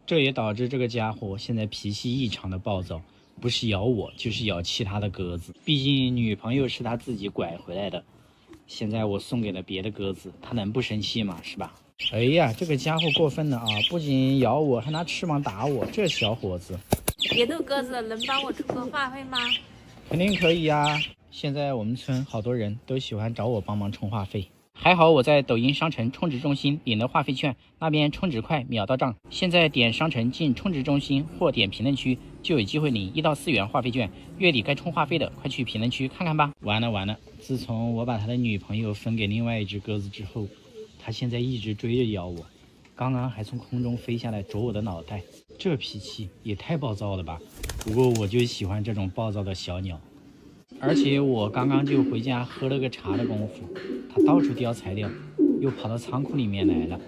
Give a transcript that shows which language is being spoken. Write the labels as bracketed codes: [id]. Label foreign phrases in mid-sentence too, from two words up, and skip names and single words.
[zh] 這也导致這個家伙現在脾氣異常的暴躁，不是咬我就是咬其他的鴿子。畢竟女朋友是他自己拐回來的，現在我送給了別的鴿子，他能不生气嗎？是吧？哎呀，这個家伙過分了啊！不僅咬我，還拿翅膀打我，這小伙子。別逗鴿子，能幫我充個話費嗎？肯定可以呀！現在我們村好多人都喜歡找我幫忙充話費。還好我在抖音商城充值中心領了話費券，那邊充值快，秒到賬。現在點商城進充值中心或點評論區，就有機會領1到4元話費券。月底該充話費的，快去評論區看看吧。完了！自從我把他的女朋友分給另外一隻鴿子之後，他現在一直追着咬我，剛剛還從空中飛下來啄我的腦袋，這脾氣也太暴躁了吧！不過我就喜歡這種暴躁的小鳥。而且我剛剛就回家喝了個茶的功夫，他到處叼材料，又跑到倉庫裡面來了。